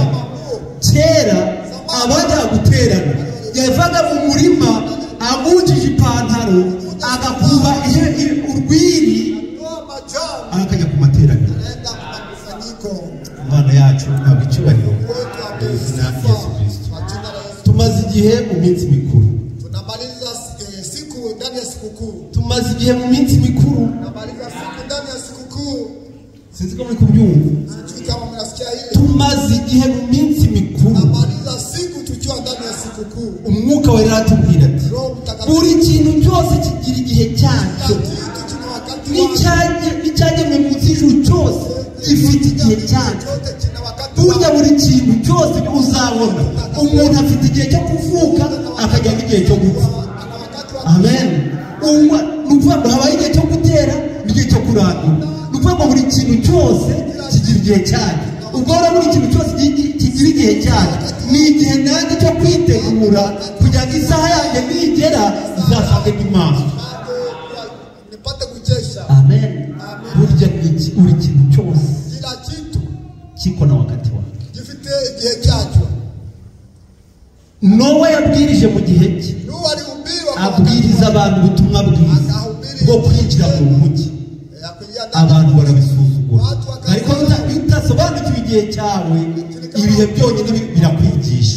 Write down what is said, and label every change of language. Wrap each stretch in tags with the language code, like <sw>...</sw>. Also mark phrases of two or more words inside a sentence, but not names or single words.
<rw>Kera abajya guterana yavaga mu murima agujije ipantaro agakuba urwiri akajya ku materaniro. Imana yacu ntabwo icyubahiro mu izina rya Yesu Kristo. Tumaze igihe mu minsi mikuru,</rw> <sw>tunamaliza siku ndani ya sikukuu.</sw> <rw>Tumaze igihe mu minsi mikuru,</rw> <sw>tunamaliza siku ndani ya sikukuu.</sw> <rw>Sinzi ko muri kubyumva.</rw> <sw>Sijui kama mnasikia hili.</sw> <rw>Tumaze igihe mu minsi mikuru,</rw> <sw>tunamaliza siku tukiwa ndani ya sikukuu.</sw> <rw>Umwuka wera atubwira ati buri kintu cyose kigira igihe cyacyo, n'icyagenwe munsi y'ijuru cyose gifite igihe cyacyo. Burya buri kintu cyose uzabona umuntu afite igihe cyo kuvuka akajya n'igihe cyo gupfa. Amen. Nukuvuga ngo habaye igihe cyo gutera n'igihe cyo kurandura. Nukuvuga ngo buri kintu cyose kigira igihe cyacyo. Ubwo rero buri kintu cyose kigira igihe cyacyo, ni igihe nanjye cyo kwitegura kugira ngo isaha yanjye nigera izasange Imana. Amen. Burya buri kintu cyose</rw> <sw>kiko na wakati wake,</sw> <rw>gifite igihe cyacyo. Nowa yabwirije mu gihe cye, abwiriza abantu ubutumwa bwiza bwo kwinjira mu mujyi. Abantu barabisuzugura, ariko utasobanukiwe igihe cyawe ibihe byonyine birakwigisha.</rw>